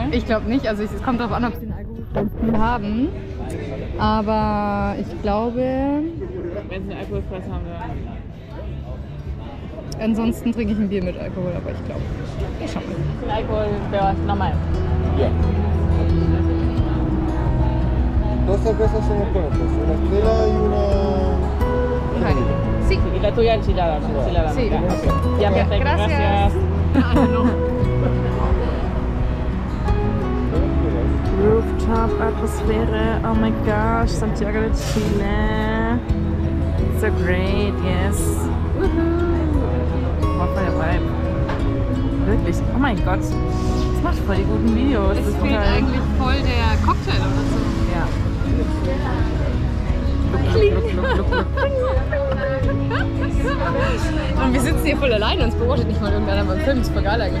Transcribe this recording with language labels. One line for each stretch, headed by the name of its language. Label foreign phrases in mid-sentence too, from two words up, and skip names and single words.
German: Ich glaube nicht. Also es kommt darauf an, ob sie den Alkoholfrei haben. Aber ich glaube... Wenn sie einen alkoholfrei haben, dann... Ansonsten trinke ich ein Bier mit Alkohol, aber ich glaube... Ich schau mal. Alkohol wäre normal. Ja.
Spanish: Dos cervezas son cuerpos, una estrella y una... Keine. Sí. Y la tuya enchilada, ¿no? Enchilada. Sí. Ya, perfecto. Gracias.
German: Rooftop-Atmosphäre,
English: oh my gosh, Santiago de Chile. So great, yes.
German: War voll dabei. Wirklich, oh mein Gott. Das macht voll die guten Videos. Es fehlt eigentlich voll der Cocktail oder so. Ja. Und wir sitzen hier voll allein, uns beobachtet nicht mal irgendeiner beim Film. Das ist voll geil eigentlich.